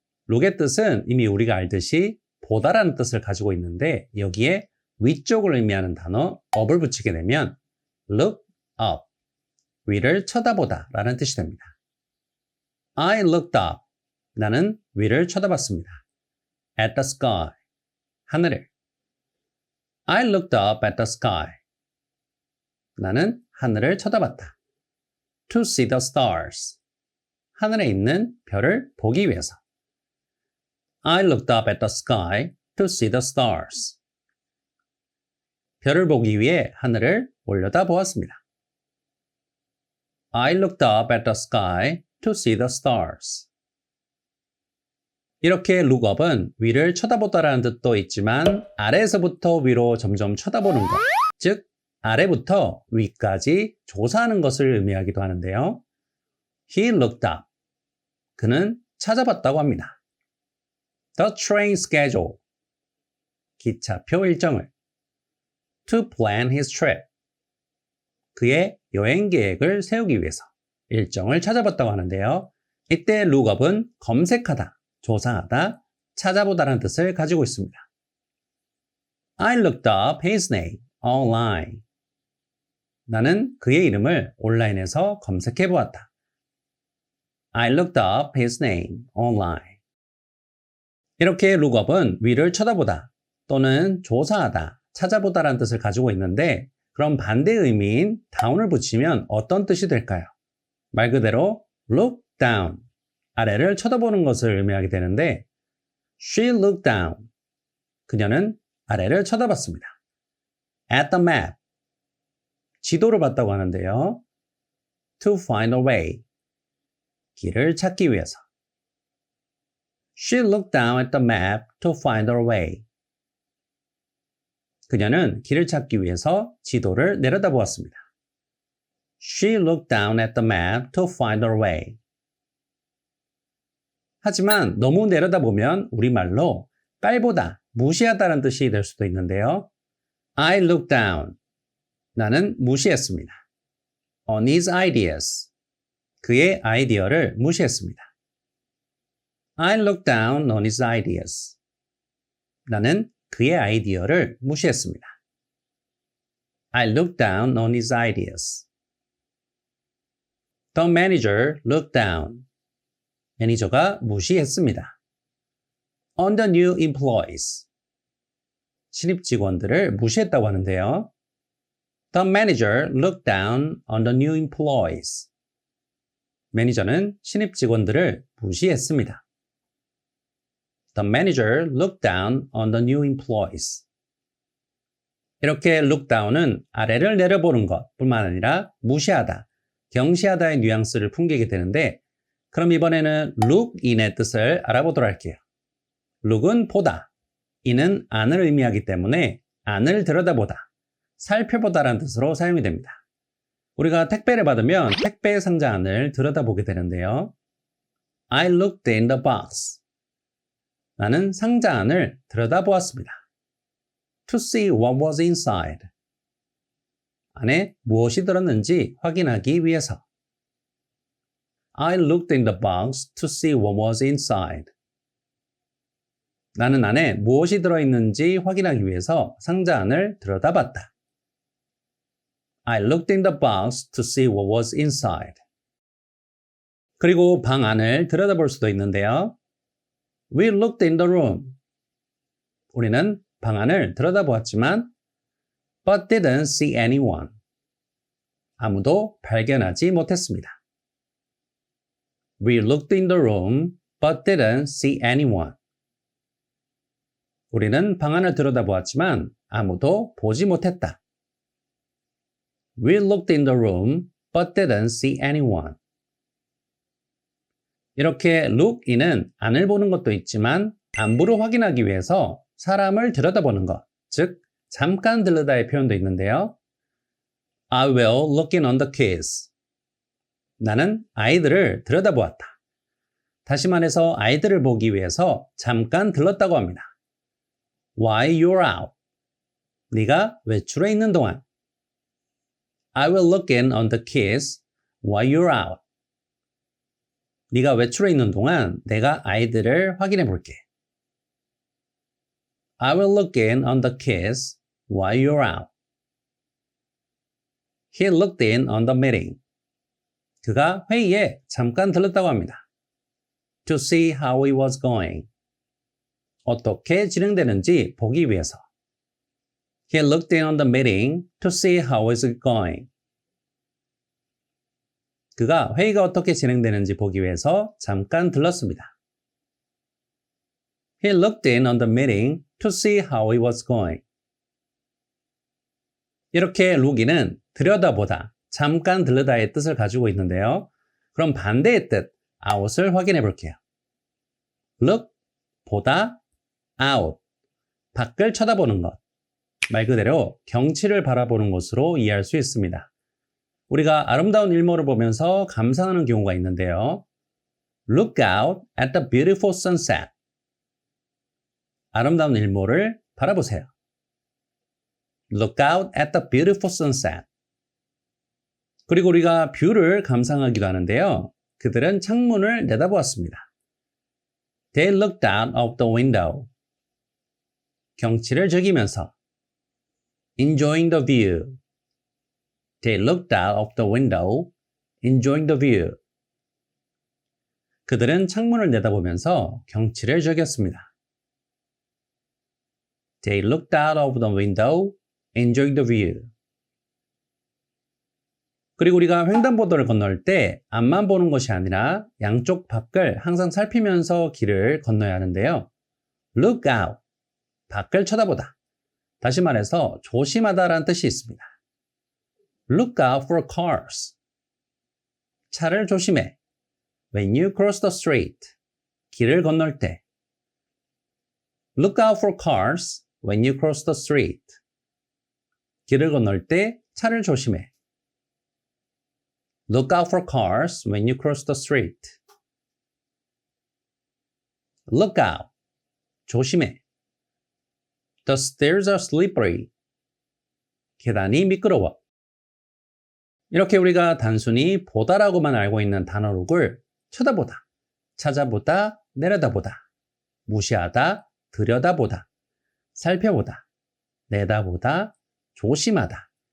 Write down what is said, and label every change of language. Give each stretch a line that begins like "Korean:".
Korean: look의 뜻은 이미 우리가 알듯이 보다라는 뜻을 가지고 있는데 여기에 위쪽을 의미하는 단어 up을 붙이게 되면 look up, 위를 쳐다보다 라는 뜻이 됩니다.
English: I looked up,
Korean: 나는 위를 쳐다봤습니다.
English: At the sky,
Korean: 하늘을.
English: I looked up at the sky,
Korean: 나는 하늘을 쳐다봤다.
English: To see the stars,
Korean: 하늘에 있는 별을 보기 위해서.
English: I looked up at the sky to see the stars.
Korean: 별을 보기 위해 하늘을 올려다 보았습니다.
English: I looked up at the sky to see the stars.
Korean: 이렇게 look up은 위를 쳐다보다라는 뜻도 있지만 아래에서부터 위로 점점 쳐다보는 것, 즉 아래부터 위까지 조사하는 것을 의미하기도 하는데요.
English: He looked up.
Korean: 그는 찾아봤다고 합니다.
English: The train schedule.
Korean: 기차표 일정을.
English: To plan his trip.
Korean: 그의 여행 계획을 세우기 위해서 일정을 찾아봤다고 하는데요. 이때 look up은 검색하다, 조사하다, 찾아보다라는 뜻을 가지고 있습니다.
English: I looked up his name online.
Korean: 나는 그의 이름을 온라인에서 검색해 보았다.
English: I looked up his name online.
Korean: 이렇게 look up은 위를 쳐다보다 또는 조사하다, 찾아보다라는 뜻을 가지고 있는데 그럼 반대 의미인 down을 붙이면 어떤 뜻이 될까요? 말 그대로 look down, 아래를 쳐다보는 것을 의미하게 되는데
English: She looked down.
Korean: 그녀는 아래를 쳐다봤습니다.
English: At the map.
Korean: 지도를 봤다고 하는데요.
English: To find a way.
Korean: 길을 찾기 위해서.
English: She looked down at the map to find her way.
Korean: 그녀는 길을 찾기 위해서 지도를 내려다보았습니다.
English: She looked down at the map to find her way.
Korean: 하지만 너무 내려다보면 우리말로 깔보다, 무시하다는 뜻이 될 수도 있는데요.
English: I looked down.
Korean: 나는 무시했습니다.
English: On his ideas.
Korean: 그의 아이디어를 무시했습니다.
English: I looked down on his ideas.
Korean: 나는 그의 아이디어를 무시했습니다.
English: I looked down on his ideas. The manager looked down.
Korean: 매니저가 무시했습니다.
English: On the new employees.
Korean: 신입 직원들을 무시했다고 하는데요.
English: The manager looked down on the new employees.
Korean: 매니저는 신입 직원들을 무시했습니다.
English: The manager looked down on the new employees.
Korean: 이렇게 look down은 아래를 내려보는 것뿐만 아니라 무시하다, 경시하다의 뉘앙스를 풍기게 되는데 그럼 이번에는 look in의 뜻을 알아보도록 할게요. look은 보다, in은 안을 의미하기 때문에 안을 들여다보다, 살펴보다라는 뜻으로 사용이 됩니다. 우리가 택배를 받으면 택배 상자 안을 들여다보게 되는데요.
English: I looked in the box.
Korean: 나는 상자 안을 들여다보았습니다.
English: To see what was inside.
Korean: 안에 무엇이 들었는지 확인하기 위해서.
English: I looked in the box to see what was inside.
Korean: 나는 안에 무엇이 들어있는지 확인하기 위해서 상자 안을 들여다봤다.
English: I looked in the box to see what was inside.
Korean: 그리고 방 안을 들여다볼 수도 있는데요.
English: We looked in the room.
Korean: 우리는 방 안을 들여다보았지만
English: but didn't see anyone.
Korean: 아무도 발견하지 못했습니다.
English: We looked in the room but didn't see anyone.
Korean: 우리는 방 안을 들여다보았지만 아무도 보지 못했다.
English: We looked in the room but didn't see anyone.
Korean: 이렇게 look in은 안을 보는 것도 있지만 안부를 확인하기 위해서 사람을 들여다보는 것, 즉 잠깐 들르다의 표현도 있는데요.
English: I will look in on the kids.
Korean: 나는 아이들을 들여다보았다. 다시 말해서 아이들을 보기 위해서 잠깐 들렀다고 합니다.
English: While you're out.
Korean: 네가 외출해 있는 동안.
English: I will look in on the kids while you're out.
Korean: 네가 외출해 있는 동안 내가 아이들을 확인해 볼게.
English: I will look in on the kids while you're out. He looked in on the meeting.
Korean: 그가 회의에 잠깐 들렀다고 합니다.
English: To see how it was going.
Korean: 어떻게 진행되는지 보기 위해서.
English: He looked in on the meeting to see how it was going.
Korean: 그가 회의가 어떻게 진행되는지 보기 위해서 잠깐 들렀습니다.
English: He looked in on the meeting to see how it was going.
Korean: 이렇게 look인은 들여다보다, 잠깐 들르다의 뜻을 가지고 있는데요. 그럼 반대의 뜻, out을 확인해 볼게요. look, 보다, out, 밖을 쳐다보는 것. 말 그대로 경치를 바라보는 것으로 이해할 수 있습니다. 우리가 아름다운 일몰을 보면서 감상하는 경우가 있는데요.
English: Look out at the beautiful sunset.
Korean: 아름다운 일몰을 바라보세요.
English: Look out at the beautiful sunset.
Korean: 그리고 우리가 뷰를 감상하기도 하는데요. 그들은 창문을 내다보았습니다.
English: They looked out of the window.
Korean: 경치를 즐기면서
English: enjoying the view. They looked out of the window, enjoying the view.
Korean: 그들은 창문을 내다보면서 경치를 즐겼습니다.
English: They looked out of the window, enjoying the view.
Korean: 그리고 우리가 횡단보도를 건널 때 앞만 보는 것이 아니라 양쪽 밖을 항상 살피면서 길을 건너야 하는데요. Look out, 밖을 쳐다보다. 다시 말해서 조심하다라는 뜻이 있습니다.
English: Look out for cars.
Korean: 차를 조심해.
English: When you cross the street.
Korean: 길을 건널 때.
English: Look out for cars when you cross the street.
Korean: 길을 건널 때 차를 조심해.
English: Look out for cars when you cross the street. Look out.
Korean: 조심해.
English: The stairs are slippery.
Korean: 계단이 미끄러워. 이렇게 우리가 단순히 보다라고만 알고 있는 단어룩을 쳐다보다, 찾아보다, 내려다보다, 무시하다, 들여다보다, 살펴보다, 내다보다, 조심하다.